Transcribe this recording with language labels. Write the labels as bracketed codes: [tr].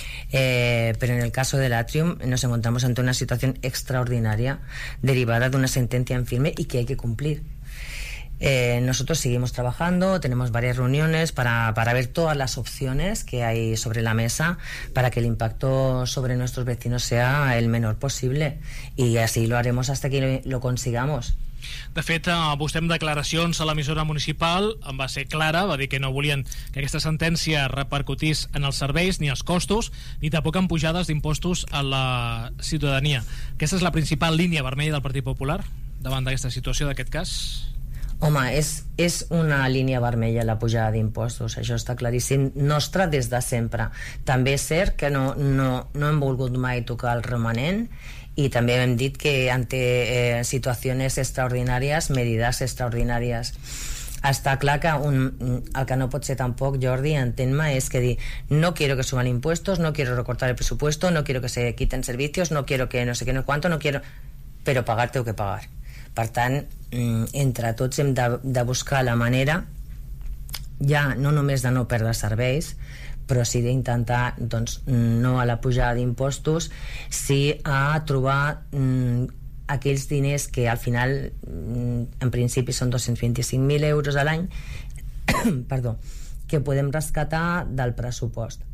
[es] Pero en el caso del Atrium nos encontramos ante una situación extraordinaria derivada de una sentencia en firme y que hay que cumplir. Nosotros seguimos trabajando, tenemos varias reuniones para ver todas las opciones que hay sobre la mesa para que el impacto sobre nuestros vecinos sea el menor posible, y así lo haremos hasta que lo consigamos. [ca] De fet, vostè amb declaracions a l'emissora municipal en va ser clara, va dir que no volien que aquesta sentència repercutís en els serveis ni els costos ni tampoc en pujades d'impostos a la ciutadania. Aquesta és la principal línia vermella del Partit Popular davant d'aquesta situació, d'aquest cas? Home, és una línia vermella la pujada d'impostos, això està claríssim, nostra des de sempre. També és cert que no hem volgut mai tocar el romanent, i també hem dit que ante situacions extraordinàries, medidas extraordinàries. Està clar que el que no pot ser tampoc, Jordi, entén-me, és que dir [es] no quiero que suban impuestos, no quiero recortar el presupuesto, no quiero que se quiten servicios, no quiero que no sé qué, no cuánto, no quiero, pero pagar tengo que pagar. [ca] Per tant, entre tots hem de buscar la manera, ja no només de no perdre serveis, però sí d'intentar, doncs, no a la pujada d'impostos, sí a trobar aquells diners que al final, en principi, són 225.000 euros a l'any, perdó, que podem rescatar del pressupost.